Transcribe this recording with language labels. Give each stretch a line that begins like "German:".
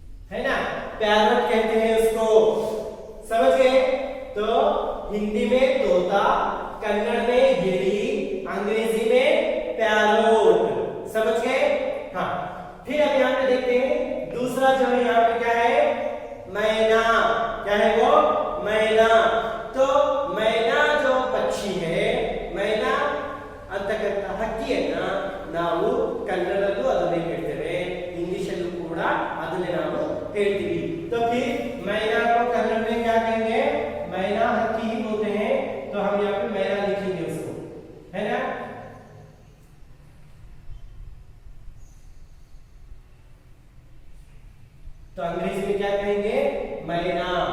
Hindi: है ना, पैरोट कहते हैं उसको। समझ गए। तो हिंदी में तोता, कन्नड़ में गिड़ी, अंग्रेजी में पैरोट। समझ गए। हाँ फिर अब यहाँ पे देखते हैं दूसरा जो है, यहाँ पे क्या है, मैना। क्या है वो, मैना। तो मैना जो पक्षी है,
Kannada: मैना ಅಂತಕ್ಕಂತ ಹಕ್ಕಿ ಅನ್ನ ನಾವು ಕನ್ನಡದಲ್ಲೂ ಅದನ್ನೇ ಹೇಳ್ತೇವೆ, ಇಂಗ್ಲಿಷಲ್ಲೂ ಕೂಡ ಅದನ್ನೇ ನಾವು ಹೇಳ್ತೀವಿ।
Hindi: तो फिर मैना को कन्नड़ में क्या कहेंगे, मैना हक्की ही बोलते हैं। तो हम यहाँ पे मैना लिखेंगे उसको, है ना। तो अंग्रेजी में क्या कहेंगे, मैना।